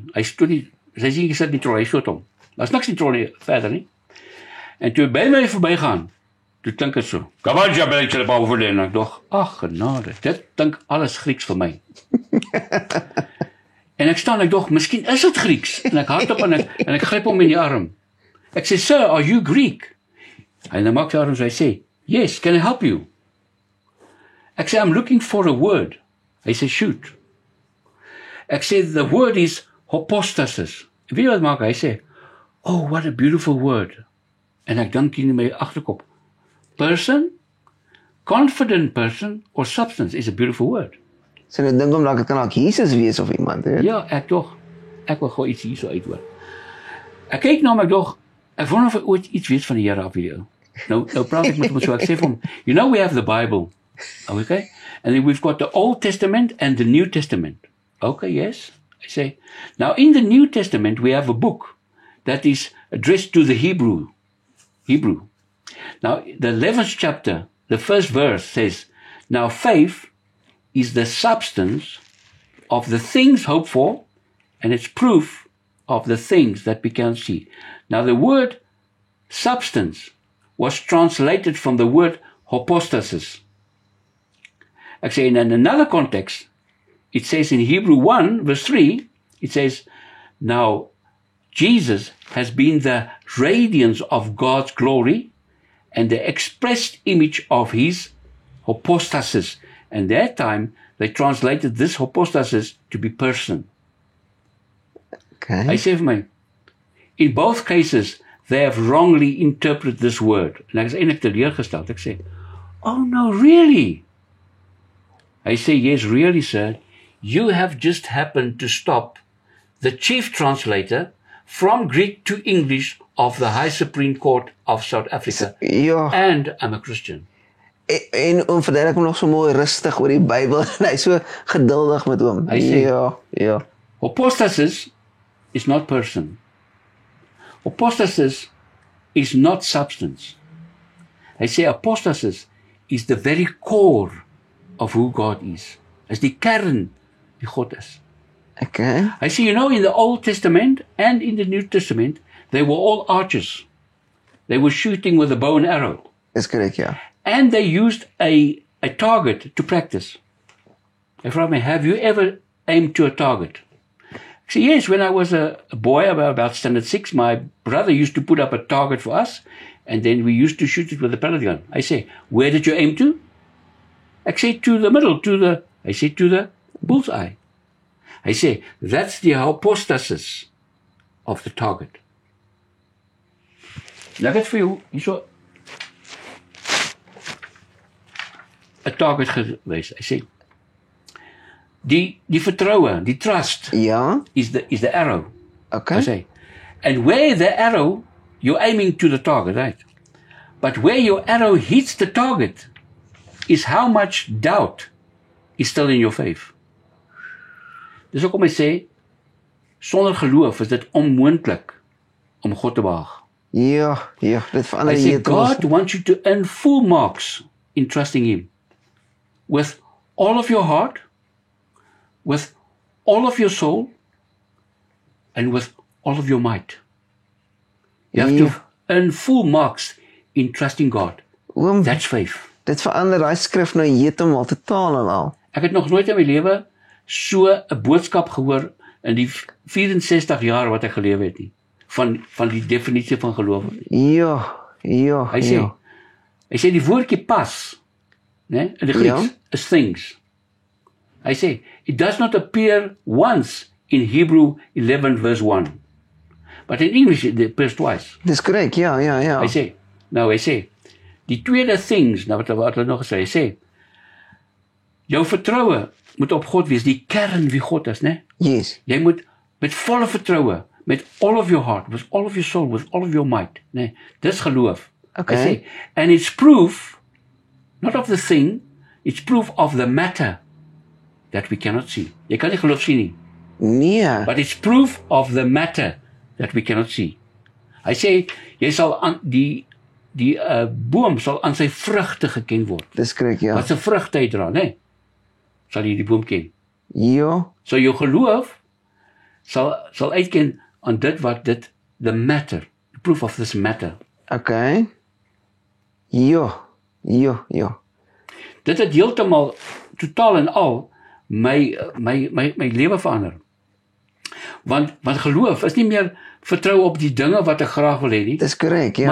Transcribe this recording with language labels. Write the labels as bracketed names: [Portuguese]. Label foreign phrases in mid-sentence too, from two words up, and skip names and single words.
[Afrikaans] Hy stoot die sy seentjie sit in die trolley, hy stoot hom. Daar's niks in die trolley verder nie. En toe by my verbygaan, toe dink ek so, Kabaja belletje boven en ek dog, ag genade, dit dink alles Grieks vir my. En ek staan, ek dog, miskien is dit Grieks. En ek hardop en ek gryp hom in die arm. Ek sê, [English] sir, are you Greek? [Afrikaans] En dan maak sy arm, so hy sê, [English] yes, can I help you? [Afrikaans] Ek sê, [English] I'm looking for a word. [Afrikaans] Hy sê, shoot. Ek sê, [English] the word is hypostasis. [Afrikaans] Weet jy wat maak? Hy sê, [English] oh, what a beautiful word. [Afrikaans] En ek dink in my agterkop, [English] person, confident person, or substance is a beautiful word. [Afrikaans] So nou dink hom dat dit kan ook Jesus wees of iemand, hè? Ja, ek wil gou iets hierso uithoor. Ek kyk na hom, ek dog, ek wonder of hy ooit iets weet van die Here af video. Nou praat ek met hom so, ek sê vir hom, [English] you know we have the Bible, okay? And then we've got the Old Testament and the New Testament. Okay, yes. I say, now in the New Testament we have a book that is addressed to the Hebrew. Now, the 11th chapter, the first verse says, now faith is the substance of the things hoped for, and it's proof of the things that we can see. Now, the word substance was translated from the word hypostasis. [Afrikaans] Ek sê, [English] in another context, it says in Hebrew 1, verse 3, it says, now, Jesus has been the radiance of God's glory and the expressed image of his hypostasis. And that time, they translated this hypostasis to be person. Okay. [Afrikaans] Hy sê vir my, [English] in both cases, they have wrongly interpreted this word. [Afrikaans] En ek is eintlik teleurgesteld. Ek sê, [English] oh no, really? [Afrikaans] Hy sê, [English] yes, really, sir. You have just happened to stop the chief translator from Greek to English of the High Supreme Court of South Africa. [Afrikaans] Ja. [English] And I'm a Christian. [Afrikaans] En verduidelik hom nog so mooi rustig oor die Bybel en hy so geduldig met hom. Hy sê, ja. [English] Hypostasis is not person. Hypostasis is not substance. [Afrikaans] Hy sê [English] apostasis is the very core of who God is. [Afrikaans] Is die kern wie God is. [English] Okay. I see, you know, in the Old Testament and in the New Testament, they were all archers. They were shooting with a bow and arrow. [Afrikaans] Dis korrek, ja. [English] And they used a target to practice. They asked me, have you ever aimed to a target? I said, yes, when I was a boy, about standard 6, my brother used to put up a target for us, and then we used to shoot it with a pellet gun. I say, where did you aim to? I say, to the middle, to the bullseye. I say, that's the hypostasis of the target. [Afrikaans] Nou ek het vir jou hierso 'n target gewees. Hy sê die vertroue, die trust Ja, [English] is the arrow. okay. I say. And where the arrow, you're aiming to the target, right? But where your arrow hits the target is how much doubt is still in your faith. [Afrikaans] Dis hoekom hy sê, sonder geloof is dit onmoontlik om God te behaag. Ja, dit verander [English] I say God wants you to earn full marks in trusting Him. With all of your heart, with all of your soul, and with all of your might. You have to earn full marks in trusting God. [Afrikaans] Oom, [English] That's faith. [Afrikaans] dit verander daai skrif nou heeltemal totaal en al. Ek het nog nooit in my lewe so 'n boodskap gehoor in die 64 jaar wat ek gelewe het nie. Van die definisie van geloof. Ja. Hy sê die woordjie pas, né, in die Grieks is things. Hy sê [English] it does not appear once in Hebrew 11 verse 1. But in English it appears twice. [Afrikaans] Dis korrek, ja. Hy sê, die tweede things, nou wat hy nog gesê, hy sê, jou vertroue moet op God wees, die kern wie God is, né? [English] Yes. [Afrikaans] Jy moet met volle vertroue, met [English] all of your heart, with all of your soul, with all of your might, [Afrikaans] né? Dis geloof. [English] Okay. [Afrikaans] Hy sê, [English] and it's proof, not of the thing, it's proof of the matter that we cannot see. [Afrikaans] Jy kan nie geloof sien nie. Nee. [English] But it's proof of the matter that we cannot see. [Afrikaans] Hy sê, jy sal aan die boom sal aan sy vrugte geken word. Dis korrek, ja. Wat se vrugte hy dra, né? Sal jy die boom ken. Ja. So jou geloof sal uitken aan dit wat dit [English] the matter, the proof of this matter. [Afrikaans] Okay. Ja. Dit het heeltemal totaal en al my lewe verander. Want geloof is nie meer vertrou op die dinge wat ek graag wil hê nie. Dis korrek, ja.